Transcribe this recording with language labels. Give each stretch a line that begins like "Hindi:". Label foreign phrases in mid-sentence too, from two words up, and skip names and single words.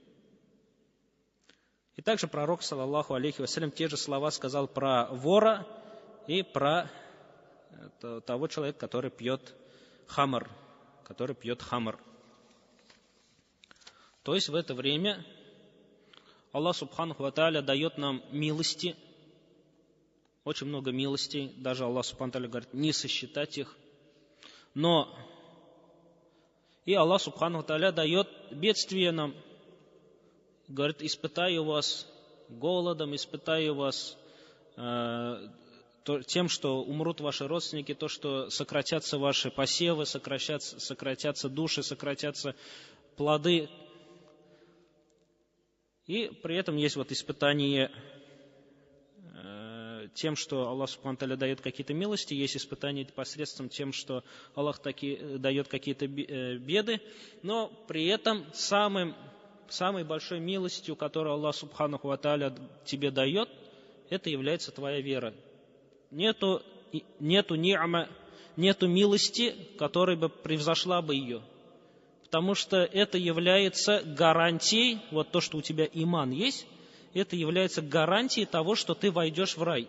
Russian: И также пророк,
Arabic: صلى الله عليه وسلم,
Russian: те же слова сказал про вора и про того человека, который пьет хамр. То есть в это время Аллах
Arabic: سبحانه وتعالى
Russian: дает нам милости, очень много милостей, даже Аллах
Arabic: سبحانه وتعالى
Russian: говорит, не сосчитать их. Но и Аллах
Arabic: سبحانه وتعالى
Russian: дает бедствие нам, говорит, испытаю вас голодом, испытаю вас тем, что умрут ваши родственники, то, что сократятся ваши посевы, сократятся души, сократятся плоды. И при этом есть испытание тем, что Аллах
Arabic: سبحانه تعالى
Russian: дает какие-то милости, есть испытание посредством тем, что Аллах дает какие-то беды, но при этом самой большой милостью, которую Аллах
Arabic: سبحانه وتعالى
Russian: тебе дает, это является твоя вера. Нету ни'ма, нету милости, которая бы превзошла бы ее. Потому что это является гарантией, то, что у тебя иман есть, это является гарантией того, что ты войдешь в рай.